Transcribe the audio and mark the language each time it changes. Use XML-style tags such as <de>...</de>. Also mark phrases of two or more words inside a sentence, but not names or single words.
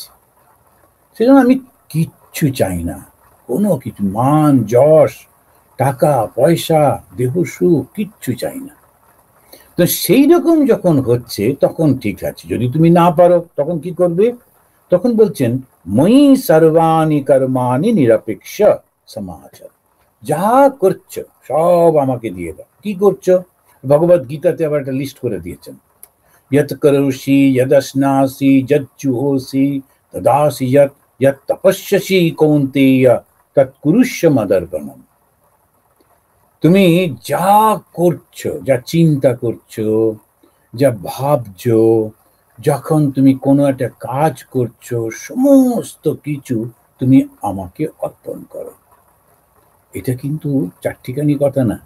<bn>সেজন্য আমি কিচ্ছু চাই না, কোনো কিছু, মান যশ টাকা পয়সা দেহ সুখ কিচ্ছু চাই না। তো সেই রকম যখন হচ্ছে তখন ঠিক আছে। যদি তুমি না পারো তখন কি করবে? তখন বলছেন</bn> <sa>ময়ি সর্বাণি কর্মাণি নিরপেক্ষ সমাচার।</sa> <bn>যা করছো সব আমাকে দিয়ে দাও। কি করছো? ভগবদ গীতাতে আবার একটা লিস্ট করে দিয়েছেন,</bn> <sa>यत् करोषि यदश्नासि यज्जुहोषि तदासि यत् यत् तपस्यसि कौन्तेय तत्कुरुष्व मदर्पणम्।</sa> <bn>তুমি যা করছো, যা চিন্তা করছো, যা ভাবছো, যখন তুমি কোনো একটা কাজ করছো, সমস্ত কিছু তুমি আমাকে অর্পণ করো। এটা কিন্তু চারটিখানি কথা না।</bn>